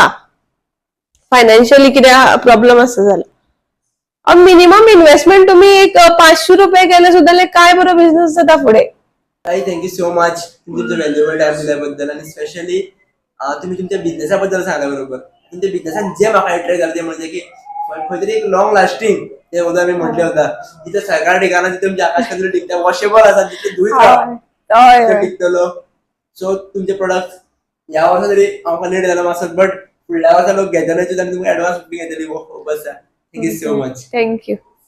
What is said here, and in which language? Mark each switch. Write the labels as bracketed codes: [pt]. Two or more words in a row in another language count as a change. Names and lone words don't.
[kok] फायनान्शियली कितें प्रॉब्लेम आसा जाल्यार [en] minimum investment [kok] तुम्ही एक 500 रुपये केले सुद्धा काय बरो बिझनेस जाता फुडें. [en] thank you so much [mr] तुमचं [en] valuable time [mr] दिल्याबद्दल, आणि स्पेशली तुम्ही तुमच्या बिझनेसाबद्दल सांगला बरोबर. [kok] तुमच्या बिझनेसान जे म्हाका अट्रॅक्ट जालें ते म्हणजे की खंय तरी एक [en] long lasting [kok] ते उदक मी म्हटलें होता तिथे सगळ्या ठिकाणी तिथे तुमचे आकाश कंदील टिकता वॉशेबल आसा तिथे धुयत हय राहा हय टिकतलो. सो तुमचे प्रोडक्ट ह्या वर्सा तरी आमकां लेट जालो मातसो बट फुडल्या वर्सा लोक घेतलेच आनी तुमकां एडवान्स बी घेतली खूप आसा. [en] thank you so much. [kok] थँक्यू.